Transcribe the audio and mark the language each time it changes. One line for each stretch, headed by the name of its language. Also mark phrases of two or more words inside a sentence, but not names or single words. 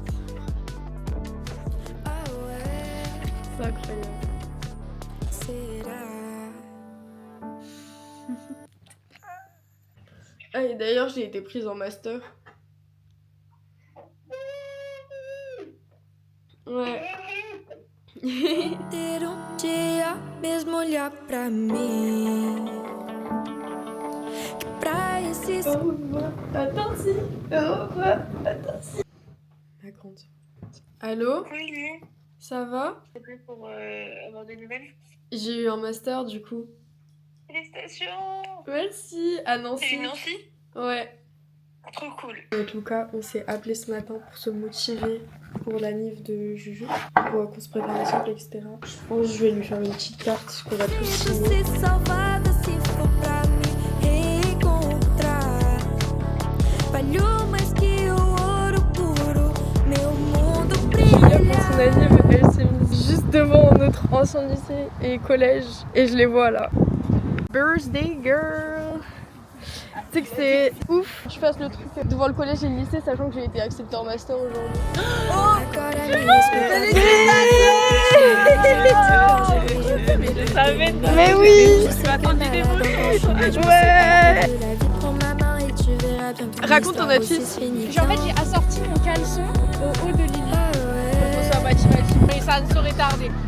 French: Ah ouais. C'est incroyable. C'est là. Ah, et d'ailleurs, j'ai été prise en master. Ouais.
Portuguese: Ter dia mesmo olhar pra mim. Que pra esses
French: Attention. La grande. Allô? Oui, Ça va? c'était pour avoir des nouvelles. J'ai eu un master du coup. Félicitations! Merci. À C'est Nancy. une Nancy? Ouais. Trop cool. Avec Lucas, on s'est appelé ce matin pour se motiver pour la nif de Juju, pour qu'on se prépare ensemble, etc. Je pense que je vais lui faire une petite carte qu'on va tous signer.
Portuguese: se salvada se for pra me reencontrar. Valeu mais que o ouro puro. Meu mundo Julia, brilha.
French: pour son anniv, elle s'est mise juste devant notre ancien lycée et collège et je les vois là.
English: Birthday girl!
French: Tu sais que c'est ouf, je fasse le truc devant le collège et le lycée sachant que j'ai été acceptée en master aujourd'hui.
Portuguese: Agora mesmo.
French: Mais oui! Ouais. Raconte ton outfit. En fait, j'ai assorti mon caleçon au haut de Lily pour qu'on soit mathématique, mais ça ne saurait tarder.